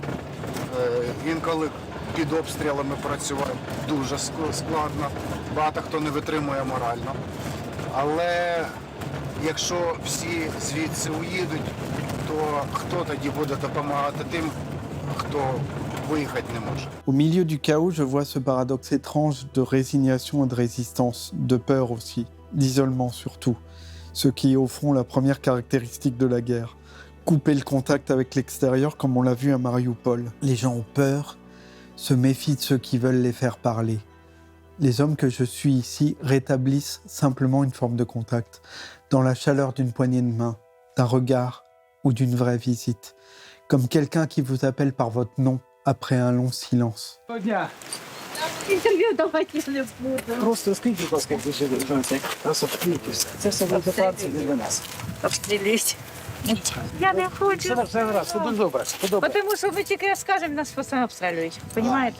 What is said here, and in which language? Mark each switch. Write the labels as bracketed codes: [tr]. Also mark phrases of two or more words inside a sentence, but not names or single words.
[uk] Інколи під обстрілами працювати дуже складно, багато хто не витримує морально. Але якщо всі звідси уїдуть, то хто тоді буде допомагати тим, хто виїхати не може? [fr] Au milieu du chaos, je vois ce paradoxe étrange de résignation et de résistance, de peur aussi, d'isolement surtout, ce qui est au fond la première caractéristique de la guerre. Couper le contact avec l'extérieur comme on l'a vu à Mariupol. Les gens ont peur, se méfient de ceux qui veulent les faire parler. Les hommes que je suis ici rétablissent simplement une forme de contact, dans la chaleur d'une poignée de main, d'un regard ou d'une vraie visite, comme quelqu'un qui vous appelle par votre nom après un long silence. [uk] Інтерв'ю давайте не буду. Просто скажіть, будь ласка, як ви живете. Просто вклійтеся. Це все окупація для нас. Обстріліть. Я не хочу. Все дуже добре. Тому що ми тільки скажемо, нас постійно обстрілюють. Понімаєте?